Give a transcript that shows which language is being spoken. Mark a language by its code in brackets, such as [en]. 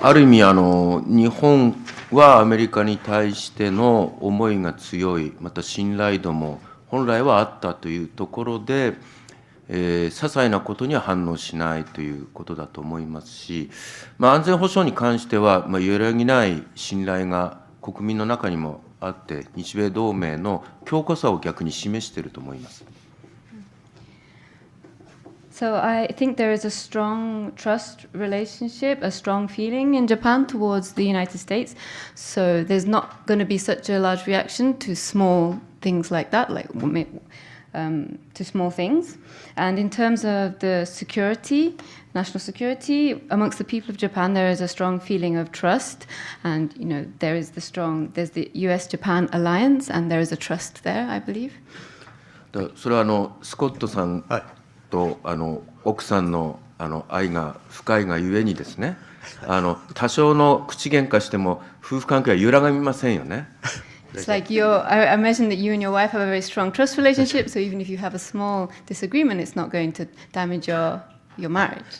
[ja] ある意味日本はアメリカに対しての思いが強い、また信頼度も本来はあったというところで、些細なことには反応しないということだと思いますし、安全保障に関しては揺らぎない信頼が国民の中にもあって、日米同盟の強固さを逆に示していると思います。 [en] So I think there is a strong trust relationship, a strong feeling in Japan towards the United States. So there's not going to be such a large reaction to small things like that, to small things. And in terms of the security, national security, amongst the people of Japan, there is a strong feeling of trust. And, there's the US-Japan alliance, and there is a trust there, I believe. [ja] それはスコットさんと奥さんの愛が深いがゆえにですね、多少の口喧嘩しても夫婦関係は揺らがみませんよね。 [en] It's like I imagine that you and your wife have a very strong trust relationship, so even if you have a small disagreement, it's not going to damage your marriage.